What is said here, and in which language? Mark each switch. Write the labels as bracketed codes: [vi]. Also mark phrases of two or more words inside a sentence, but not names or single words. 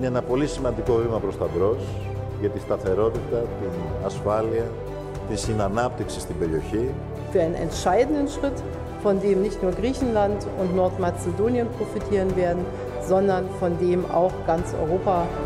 [el] ένα πολύ σημαντικό βήμα προς τα μπρος για τη σταθερότητα, την ασφάλεια, τη συνανάπτυξη στην περιοχή. [de] Für einen entscheidenden Schritt, von dem nicht nur Griechenland und Nordmazedonien profitieren werden, sondern von dem auch ganz Europa.